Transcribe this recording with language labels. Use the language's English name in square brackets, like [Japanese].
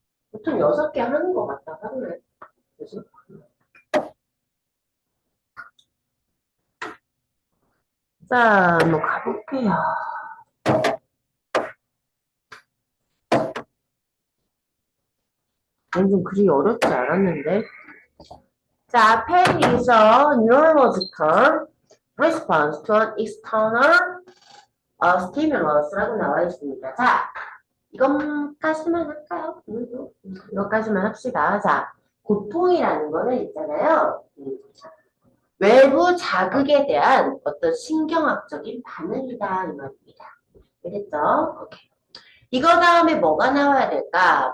[Korean] 보통 6개 하는 것 같다, 하루에. 그치? 자, 한번 가볼게요. 좀 그리 어렵지 않았는데. [English] 자, pain is a neurological response to an external stimulus [Korean] 라고 나와 있습니다. 자, 이것까지만 할까요? 이것까지만 합시다. 자, 고통이라는 거는 있잖아요. 외부 자극에 대한 어떤 신경학적인 반응이다 이 말입니다. 알겠죠? 오케이. 이거 다음에 뭐가 나와야 될까?